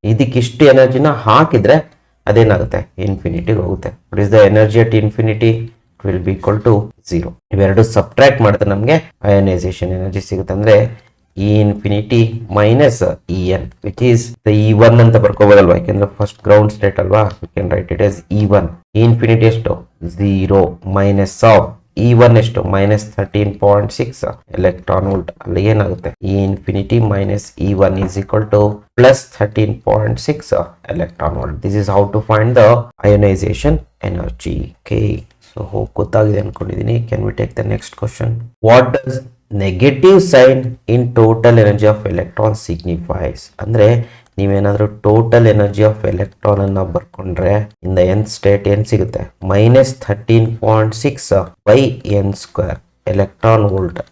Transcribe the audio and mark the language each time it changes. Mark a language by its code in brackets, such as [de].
[kn] ಇದಕ್ಕೆ ಇಷ್ಟು ಎನರ್ಜಿನ ಹಾಕಿದ್ರೆ ಅದೇನಾಗುತ್ತೆ? ಇನ್ಫಿನಿಟಿಗೆ ಹೋಗುತ್ತೆ. [en] What is the energy at infinity? will be equal to 0. [kn] ಇವೆರಡು ಸಬ್ಟ್ರಾಕ್ಟ್ ಮಾಡಿದ್ರೆ ನಮಗೆ ಅಯೋನೈಸೇಷನ್ ಎನರ್ಜಿ ಸಿಗುತ್ತೆ. ಅಂದ್ರೆ [en] E infinity minus En which is the E1 [kn] ಅಂತ ಬರ್ಕೋಬೋದಲ್ವಾ, ಯಾಕೆಂದ್ರೆ ಫಸ್ಟ್ ಗ್ರೌಂಡ್ ಸ್ಟೇಟ್ ಅಲ್ವಾ. [en] we can write it as E1. [kn] E infinity ಎಷ್ಟು? 0 minus of E1 ಎಷ್ಟು? -13.6 ಎಲೆಕ್ಟ್ರಾನ್ ವೋಲ್ಟ್. ಅಲ್ಲಿ ಏನಾಗುತ್ತೆ? [en] E infinity minus E1 is equal to +13.6 electron volt. This is how to find the ionization energy. Okay, so hope [kn] ಗೊತ್ತಾಗಿದೆ ಅನ್ಕೊಂಡಿದ್ದೀನಿ. [en] Can we take the next question. What does negative sign in total energy of electron signifies? [kn] ಅಂದ್ರೆ ನೀವೇನಾದ್ರೂ total energy of electron ಅನ್ನ ಬರ್ಕೊಂಡ್ರೆ [en] in the nth state [kn] ಏನ್ ಸಿಗುತ್ತೆ? [en] -13.6 by n² electron volt.